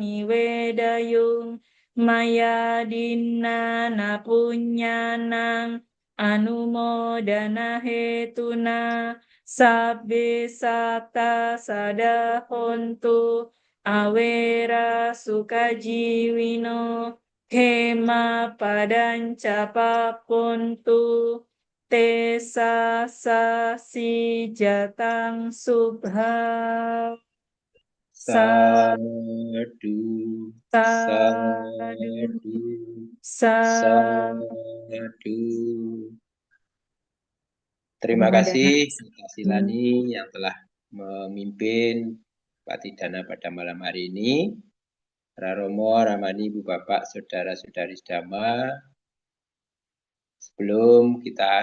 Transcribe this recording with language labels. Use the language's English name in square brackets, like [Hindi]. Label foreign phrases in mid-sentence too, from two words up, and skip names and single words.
[Pali] niwedayung maya dinna na punyanang anumodana hetuna sabbe sata sadahontu awera sukajiwino kema padanca papontu Tesa sasi jatang subha Sadu, sadu sadu, sadu. [Indonesian] Terima kasih atas Silani yang telah memimpin patidana pada malam hari ini. Para Romo, Ramani, Ibu Bapak, Saudara-saudari Dhamma, sebelum kita